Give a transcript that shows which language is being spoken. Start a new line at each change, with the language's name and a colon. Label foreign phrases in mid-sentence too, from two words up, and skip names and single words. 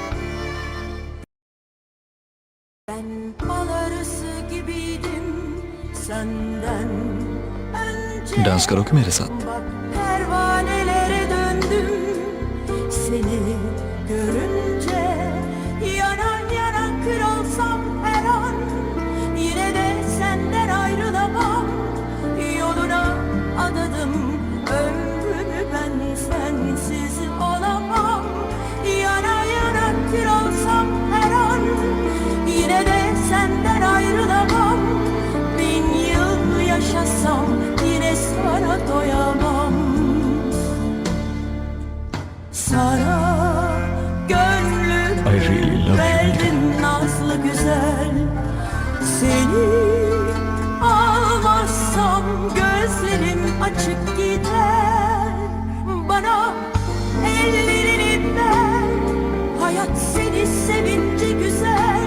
Turkish: Ben bal arısı gibiydim senden önce.
Hindi: डांस करोगे मेरे साथ?
Turkish: Bak pervanelere döndüm seni görünce. Yanan yanan kül olsam her an, yine de senden ayrılamam. Yoluna adadım ömrümü ben, sensiz olamam. Yana yana kül olsam her an, yine de senden ayrılamam. 1000 yıl yaşasam yine sana doyamam. Sana
English: I really love
Turkish: gönlümü
English: you,
Turkish: verdim nazlı güzel. Seni almazsam gözlerim açık gider. Bana ellerini ver, hayat seni sevince güzel.